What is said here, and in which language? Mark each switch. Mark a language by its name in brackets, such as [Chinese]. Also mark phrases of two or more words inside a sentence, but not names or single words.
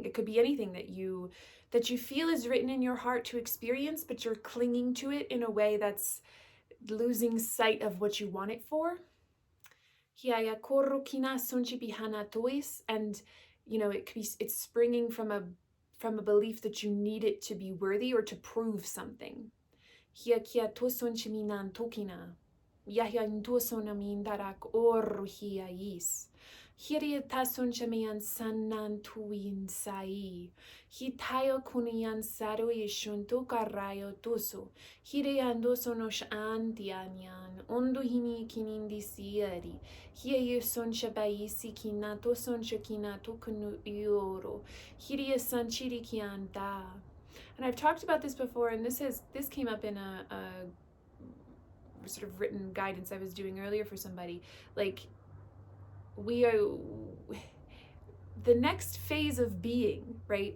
[English] It could be anything that you feel is written in your heart to experience, but you're clinging to it in a way that's losing sight of what you want it for. And you know, it's springing from a belief that you need it to be worthy or to prove something. Hiria tasun chamian sanan tuin sai. Hitayo kunian saro yeshunto karayo tuso. Hireando sonos antianian. Ondo hini kinindi sieri. Hiya son shabaisi kinato son shakinato kunu ioro. Hiria sanchiri kianta. And I've talked about this before, and this came up in a sort of written guidance I was doing earlier for somebody. Like, we are the next phase of being, right?